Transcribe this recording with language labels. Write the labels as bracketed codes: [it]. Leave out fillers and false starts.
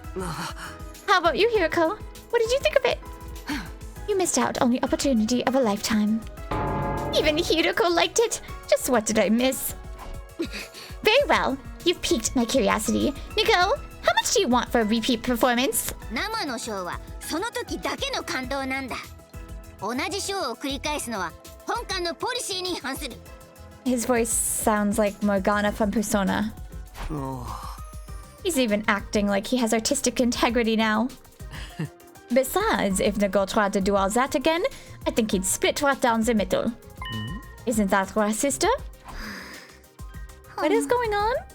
[en] How about you, Hiroko? What did you think of it? You missed out on the opportunity of a lifetime. Even Hiroko liked it. Just what did I miss? Very well. You've piqued my curiosity. Nico, how much do you want for a repeat performance? [ja] 生のショーはその時だけの感動なんだ。同じショーを繰り返すのは本館のポリシーに反する。 [en] His voice sounds like Morgana from Persona. He's even acting like he has artistic integrity now. Besides, if Nico tried to do all that again, I think he'd split right down the middle. Isn't that right, sister? What is going on?